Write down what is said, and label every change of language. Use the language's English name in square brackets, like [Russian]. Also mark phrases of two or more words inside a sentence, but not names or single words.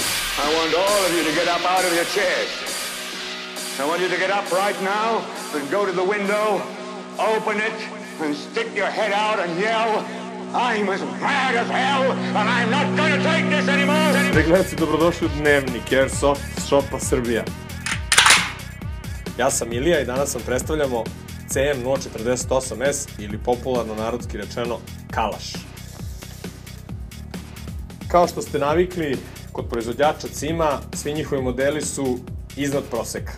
[English] I want all of you to get up out of your chairs. I want you to get up right now and go to the window, open it, and stick your head out and yell, I'm as mad as hell, and I'm not gonna take this anymore! [Serbian] Gledajte, dobrodošli u Dnevnik Airsoft Shopa Srbija. Ja sam Ilija i danas vam predstavljamo CM048S ili popularno narodski rečeno Kalaš. Kao što ste navikli, kod proizvođača CIM-a svi njihovi modeli su iznad proseka.